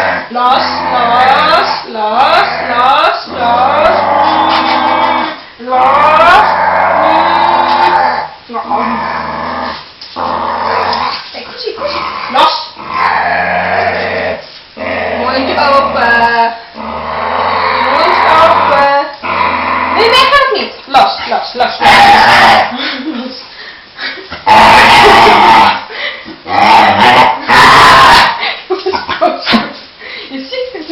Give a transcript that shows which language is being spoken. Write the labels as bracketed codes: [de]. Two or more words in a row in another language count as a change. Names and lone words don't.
[nl] Los, los, los, los, los. Los. [it] Così, così. [nl] Los. Mond open. Mond open. Nee, nee, gaat het niet. Los, los, los, los. Je ziet het.